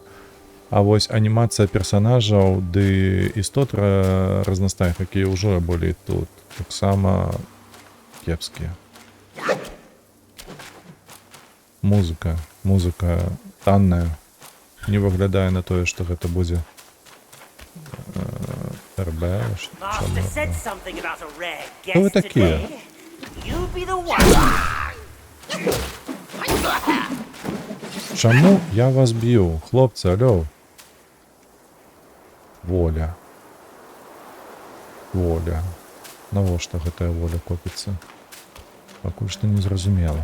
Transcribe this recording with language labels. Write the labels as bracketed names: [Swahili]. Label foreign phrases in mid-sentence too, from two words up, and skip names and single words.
[Belarusian] А вось анімацыя персанажаў ды істот разнастайных, якія ўжо былі тут, таксама кепскія. Музыка танная. Не выглядае на тое, што гэта будзе РБ. [English] Master said something about a rare [Belarusian] Хто вы [English] guest [Belarusian] такія? [English] today. You be the one. [Belarusian] Чаму я вас б'ю? Хлопцы, алё. Воля. Навошта гэтая воля копіцца? Пакуль што не зразумела.